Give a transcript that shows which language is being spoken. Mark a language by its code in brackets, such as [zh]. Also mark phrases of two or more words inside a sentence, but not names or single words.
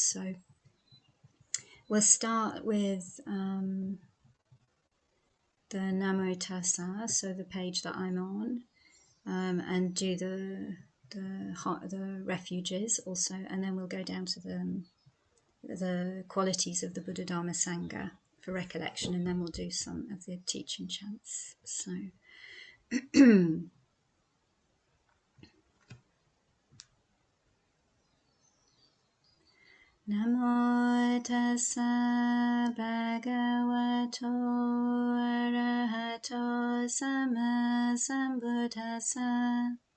[en] So we'll start with the Namo Tassa, so the page that I'm on, and do the refuges also, and then we'll go down to the qualities of the Buddha Dharma Sangha for recollection, and then we'll do some of the teaching chants. [pi] So Namo tassa bhagavato arahato sama sambuddhassa.